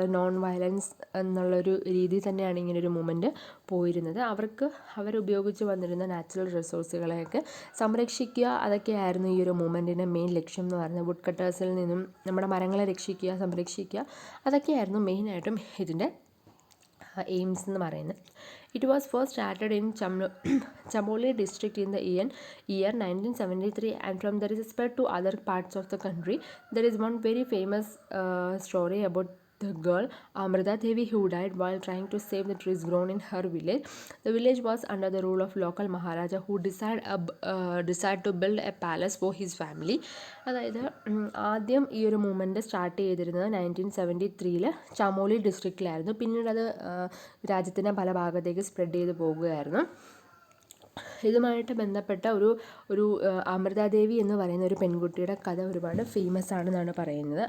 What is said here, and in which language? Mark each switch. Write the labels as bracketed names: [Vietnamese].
[Malayalam] അത് non violence എന്നുള്ളൊരു രീതിയിൽ തന്നെയാണ് ഇങ്ങനൊരു മൂവ്മെൻറ്റ് പോയിരുന്നത്. അവരുപയോഗിച്ച് വന്നിരുന്ന നാച്ചുറൽ റിസോഴ്സുകളെയൊക്കെ സംരക്ഷിക്കുക, അതൊക്കെയായിരുന്നു ഈ ഒരു മൂവ്മെൻറ്റിൻ്റെ മെയിൻ ലക്ഷ്യം എന്ന് പറയുന്നത്. വുഡ് കട്ടേഴ്സിൽ നിന്നും നമ്മുടെ മരങ്ങളെ രക്ഷിക്കുക, സംരക്ഷിക്കുക, അതൊക്കെയായിരുന്നു മെയിനായിട്ടും ഇതിൻ്റെ എയിംസ് എന്ന് പറയുന്നത്. [English] It was first started in Chamoli district in the year 1973, and from there is spread to other parts of the country. There is one very famous story about the girl Amrita Devi who died while trying to save the trees grown in her village. The village was under the rule of local Maharaja who decided to build a palace for his family. [Malayalam] അതായത് ആദ്യം ഈ ഒരു movement start ചെയ്തിരുന്നത് 1973 ചമോലി ഡിസ്ട്രിക്റ്റിലായിരുന്നു. പിന്നീട് അത് രാജ്യത്തിൻ്റെ പല ഭാഗത്തേക്ക് സ്പ്രെഡ് ചെയ്ത് പോകുകയായിരുന്നു. ഇതുമായിട്ട് ബന്ധപ്പെട്ട ഒരു അമൃതാദേവി എന്ന് പറയുന്ന ഒരു പെൺകുട്ടിയുടെ കഥ ഒരുപാട് ഫേമസ് ആണെന്നാണ് പറയുന്നത്.